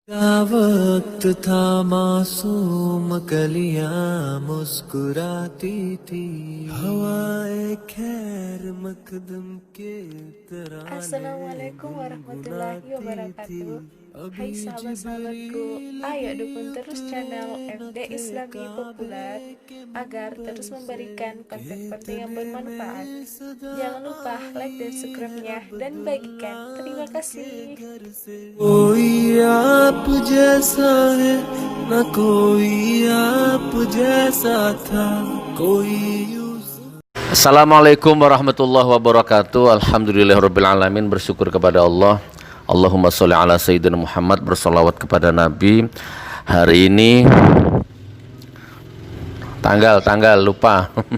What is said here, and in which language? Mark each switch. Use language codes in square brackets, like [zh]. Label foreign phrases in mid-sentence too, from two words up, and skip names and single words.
[hi] क्या वक्त था मासूम कलियां मुस्कुराती थी हवाएं खैर मकदम के तराने [ar] السلام عليكم ورحمة الله [hi] गुनगुनाती थी [ar] wabarakatuh. [hi] अभी [id] Hai sahabat-sahabatku, [hi] जिब्रील [id] ayo [hi] भी [id] dukung terus channel [hi] न [id] FD [hi] थे [id] Islami Populer [hi] काबे के [id] agar [hi] मंबर [id] terus [hi] से [id] memberikan [hi] के [id] konten-konten yang [hi] तने [id] bermanfaat. [hi] में सदा [id] Jangan lupa like dan [hi] आई [id] subscribe-nya dan [hi] अब्दुल्ला [id] bagikan. Terima [hi] के [id] kasih. [hi] घर से कोई आप जैसा है न कोई आप जैसा था कोई [ar] السلام عليكم ورحمة الله وبركاته. الحمد لله رب العالمين, [id] bersyukur kepada Allah. [ar] اللهم صل على سيدنا محمد, [id] bersolawat kepada Nabi. Hari ini tanggal lupa.